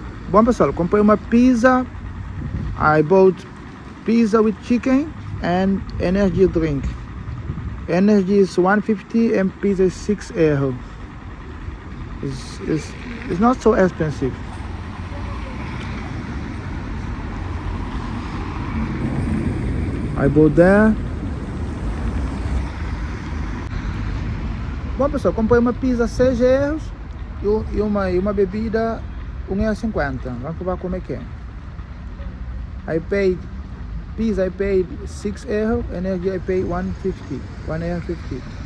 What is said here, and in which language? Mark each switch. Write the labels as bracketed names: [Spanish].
[Portuguese] Bom pessoal, comprei uma pizza. [English] I bought pizza with chicken and energy drink. Energy is 150 and pizza is €6. It's not so expensive. I bought there. [Portuguese] Bom pessoal, comprei uma pizza €6 e uma bebida €1,50. Vamos provar como é que é. [English] I paid pizza, I paid €6, energy I paid €1,50.